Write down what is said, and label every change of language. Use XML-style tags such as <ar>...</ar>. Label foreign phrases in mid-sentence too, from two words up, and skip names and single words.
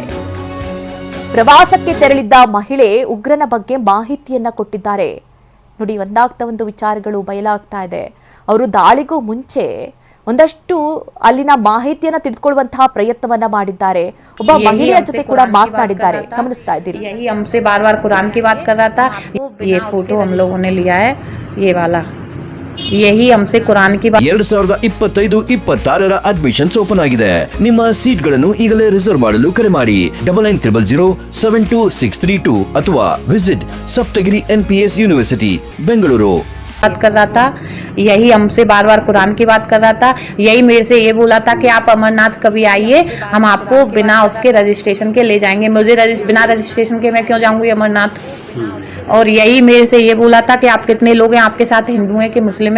<kn>ಪ್ರವಾಸಕ್ಕೆ ತೆರಳಿದ್ದ ಮಹಿಳೆ ಉಗ್ರನ ಬಗ್ಗೆ ಮಾಹಿತಿಯನ್ನ ಕೊಟ್ಟಿದ್ದಾರೆ. ನೋಡಿ, ಒಂದಾಗ್ತಾ ಒಂದು ವಿಚಾರಗಳು ಬಯಲಾಗ್ತಾ ಇದೆ. ಅವರು ದಾಳಿಗೂ ಮುಂಚೆ ಒಂದಷ್ಟು ಅಲ್ಲಿನ ಮಾಹಿತಿಯನ್ನ ತಿಳ್ಕೊಳ್ಳುವಂತಹ ಪ್ರಯತ್ನವನ್ನ ಮಾಡಿದ್ದಾರೆ. ಒಬ್ಬ ಮಹಿಳೆಯ ಜೊತೆ ಕೂಡ ಮಾತನಾಡಿದ್ದಾರೆ, ಗಮನಿಸ್ತಾ ಇದ್ದೀರಿ.</kn> <hi>यही हमसे बार बार कुरान की बात कर रहा था. ये फोटो हम लोगों ने लिया है, ये वाला. यही हमसे कुरान की बात.</hi> <kn>2025-26ರ ಅಡ್ಮಿಷನ್ಸ್ ಓಪನ್ ಆಗಿದೆ. ನಿಮ್ಮ ಸೀಟ್ಗಳನ್ನು ಈಗಲೇ ರಿಸರ್ವ್ ಮಾಡಲು ಕರೆ ಮಾಡಿ 9900072632 ಅಥವಾ ವಿಸಿಟ್ ಸಪ್ತಗಿರಿ NPS ಯೂನಿವರ್ಸಿಟಿ ಬೆಂಗಳೂರು.</kn> <hi>बात कर रहा था, यही हमसे बार बार कुरान की बात कर रहा था. यही मेरे से ये बोला था कि आप अमरनाथ कभी आइए, हम आपको बिना उसके रजिस्ट्रेशन के ले जाएंगे. मुझे बिना रजिस्ट्रेशन के मैं क्यों जाऊंगी अमरनाथ. और यही मेरे से ये बोला था कि आप कितने लोग हैं, आपके साथ हिंदू हैं कि मुस्लिम हैं.</hi>